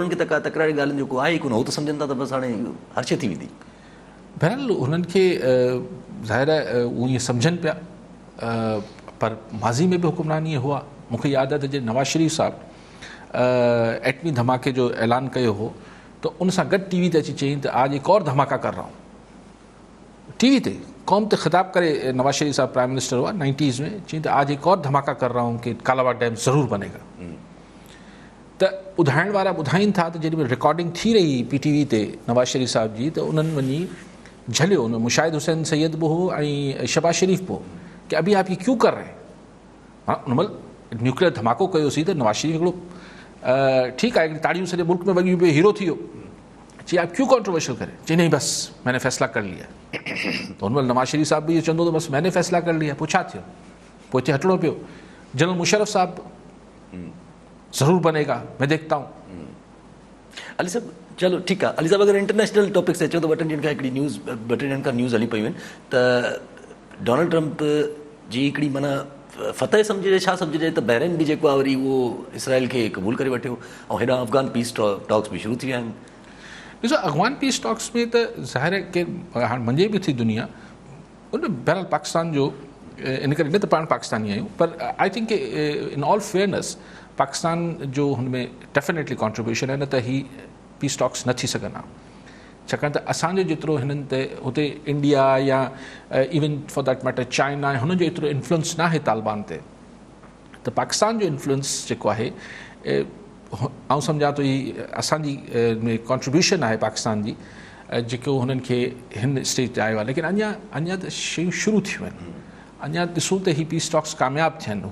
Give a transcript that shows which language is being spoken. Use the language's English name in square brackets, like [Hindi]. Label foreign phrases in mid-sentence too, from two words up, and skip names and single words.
[Sindhi] हुननि खे त तकरारी ॻाल्हियुनि जो को आहे ई कोन, हू त सम्झनि था त बसि हाणे हर शइ थी वेंदी। बहरहाल हुननि खे ज़ाहिर आहे उहे ईअं सम्झनि पिया, पर माज़ी में बि हुकुमरान ईअं हुआ। मूंखे यादि आहे त जे नवाज़ शरीफ़ साहिबु एटमी धमाके जो ऐलान कयो हो तो उन सां गॾु टीवी ते अची चयईं त [Urdu] آج ایک اور دھماکا کر رہا ہوں. [Sindhi] टीवी ते कौम ते ख़िताब करे नवाज शरीफ साहब [English] prime minister [Sindhi] हुआ 90s में, चयईं त [Urdu] آج ایک اور دھماکا کر رہا ہوں کہ کالاباغ ڈیم ضرور بنے گا. [Sindhi] त ॿुधाइण वारा ॿुधाइनि था त जेॾीमहिल रिकॉर्डिंग थी रही PTV ते नवाज शरीफ साहब जी, त उन्हनि वञी झलियो। उन मुशाहिद हुसैन सैयद बि हो ऐं शहबाज शरीफ बि हो कि [Urdu] ابھی آپ یہ کیوں کر رہے ہیں. [Sindhi] हाँ उन महिल न्यूक्लियर धमाको कयोसीं त नवाज शरीफ हिकिड़ो [Urdu] ٹھیک ہے [Sindhi] ताड़ियों सॼे मुल्क में वॻी पे हीरो थियो। [Urdu] چئی آپ کیوں کنٹروورشل کریں؟ چئی نہیں بس میں نے فیصلہ کر لیا. تو اُن نواز شریف صاحب بھی یہ چوندو تو بس میں نے فیصلہ کر لیا, [Sindhi] पोइ छा थियो, पोइ हिते हटणो पियो। [Urdu] جنرل مشرف صاحب ضرور بنے گا، میں دیکھتا ہوں. [Sindhi] अली साहब चलो ठीकु आहे। अली साहब अगरि [English] international topics [Sindhi] अचो त ॿ टिनि ॾींहंनि खां हिकिड़ी न्यूज़ न्यूज़ हली पियूं आहिनि त डोनाल्ड ट्रंप जी हिकिड़ी माना फतह सम्झिजे छा सम्झिजे त बहरीन बि जेको आहे वरी उहो इसराइल खे क़बूल करे वठियो ऐं हेॾां [English] Afghan peace talks [Sindhi] बि शुरू थी विया आहिनि। ॾिसो [English] Afghan peace talks [Sindhi] में त ज़ाहिर आहे की हाणे मञे बि थी दुनिया उन बहरहाल पाकिस्तान जो इन करे न त पाण पाकिस्तानी आहियूं, पर [English] I think in all fairness [Sindhi] पाकिस्तान जो हुन में [English] definitely contribution [Sindhi] आहे, न त ही [English] peace talks [Sindhi] न थी सघनि हा। छाकाणि त असांजो जेतिरो हिननि ते हुते इंडिया या [English] even for that matter [Sindhi] चाइना हुनजो एतिरो इन्फ्लुएंस न आहे तालिबान ते, त पाकिस्तान जो इन्फ्लुएंस जेको आहे आउं सम्झां थो ही असांजी में कॉन्ट्रीब्यूशन आहे पाकिस्तान जी जेको हुननि खे हिन स्टेज ते आयो आहे। लेकिन अञा त शयूं शुरू थियूं आहिनि। अञा ॾिसूं त ही [English] peace talks [Sindhi] कामयाबु थियनि।